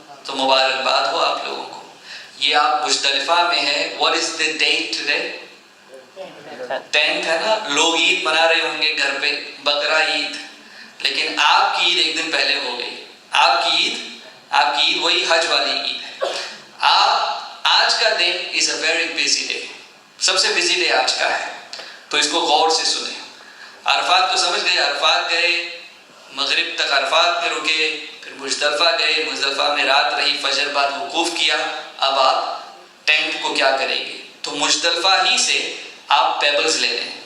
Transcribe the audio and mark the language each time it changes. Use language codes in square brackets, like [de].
[ur] تو مبارکباد ہو آپ لوگوں کو. یہ آپ مزدلفہ میں ہے. [en] What is the date today? 10th [ur] ہے نا. لوگ عید منا رہے ہوں گے گھر پہ، بقرہ عید. لیکن آپ کی عید ایک دن پہلے ہو گئی. آپ کی عید وہی حج والی عید ہے. آج کا دن [en] is a very busy day. [ur] سب سے بزی ڈے آج کا ہے. تو اس کو غور سے سنیں. عرفات تو سمجھ گئے، عرفات گئے، مغرب تک عرفات میں رکے، پھر مزدلفہ گئے، مزدلفہ میں رات رہی، فجر بعد وقوف کیا. اب آپ ٹینٹ کو کیا کریں گے؟ تو مزدلفہ ہی سے آپ پیبلز لے لیں.